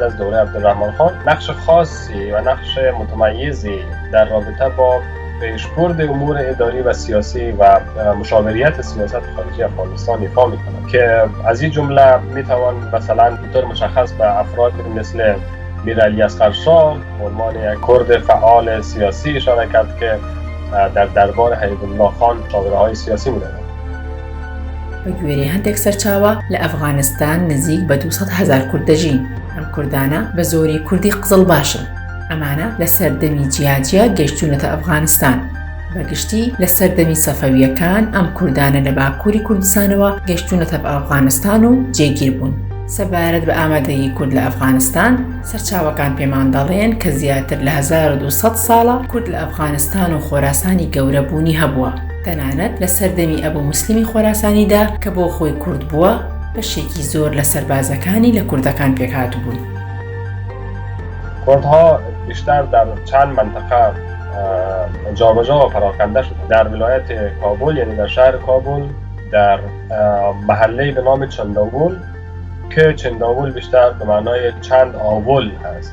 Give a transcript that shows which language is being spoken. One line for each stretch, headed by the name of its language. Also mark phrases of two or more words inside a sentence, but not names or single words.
Persian: از دوره عبدالرحمن خان، نقش خاصی و نقش متمایزی در رابطه با پیشبرد امور اداری و سیاسی و مشاوریت سیاست خارجی افغانستان ایفا میکنند که از این جمله میتوان مثلا به طور مشخص به افراد مثل میرعلی اصغرشاه به عنوان یک کرد فعال سیاسی اشاره کرد که در دربار حبیب الله خان مشاوره‌های سیاسی میدادند.
Central Kurdish: بە گوێرەی هەندێک سەرچاوە لە ئەفغانستان نزیک بە 200,000 کورد دەژین. ئەم کوردانە بە زۆری کوردی قزڵباشن. ئەمانە لە سەردەمی جیاجیا گەیشتوونەتە ئەفغانستان. بەگشتی لە سەردەمی سەفەویەکان ئەم کوردانە لە باکووری کوردستانەوە گەیشتوونەتە بە ئەفغانستان و جێگیر بوون. سەبارەت بە ئامادەیی کورد لە ئەفغانستان، سەرچاوەکان پێمان دەڵێن کە زیاتر لە 1200 ساڵە کورد لە ئەفغانستان و خۆراسانی گەورەبوونی هەبووە. تەنانەت لە سەردەمی ئەبوو موسلیمی خۆراسانیدا کە بۆ خۆی کورد بووە، بەشێکی زۆر لە سەربازەکانی لە کوردەکان پێکهاتوو بوون.
Persian: کردها بیشتر در چند منطقه جابجا و پراکنده شد. در ولایت کابل یعنی در شهر کابل، در محله به نام چنداول که چنداول بیشتر به معنای چند آول هست.